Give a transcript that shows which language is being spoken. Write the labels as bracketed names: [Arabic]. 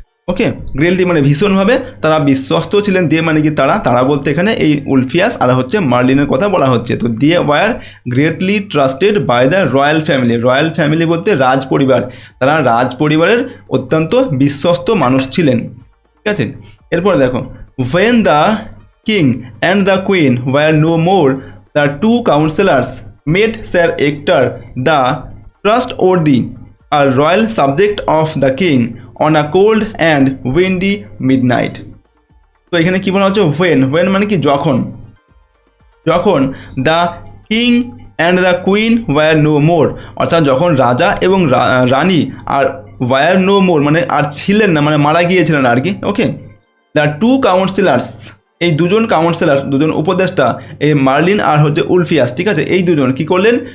[Bangla] ওকে, greatly মানে ভীষণভাবে তারা বিশ্বস্ত ছিলেন। দে মানে কি? তারা বলতে এখানে এই উলফিয়াস আর হচ্ছে মার্লিনের কথা বলা হচ্ছে। তো [English] they were greatly trusted by the royal family [Bangla] বলতে রাজ পরিবার, তারা রাজ পরিবারের অত্যন্ত বিশ্বস্ত মানুষ ছিলেন, ঠিক আছে। এরপরে দেখো, [English] when the king and the queen were no more, the two counselors met Sir Ector, the trustworthy, a royal subject of the king, on a cold and windy midnight. [Bangla] তো এখানে কি বলা হচ্ছে? when মানে কি? যখন [English] the king and the queen were no more, [Bangla] অর্থাৎ যখন রাজা এবং রানী আর ওয়ার নো মোর মানে আর ছিলেন না, মানে মারা গিয়েছিলেন আর কি। ওকে, দ্য টু কাউন্সিলার্স, এই দুজন কাউন্সিলার, দুজন উপদেষ্টা, এই মার্লিন আর হচ্ছে উলফিয়াস, ঠিক আছে, এই দুজন কি করলেন?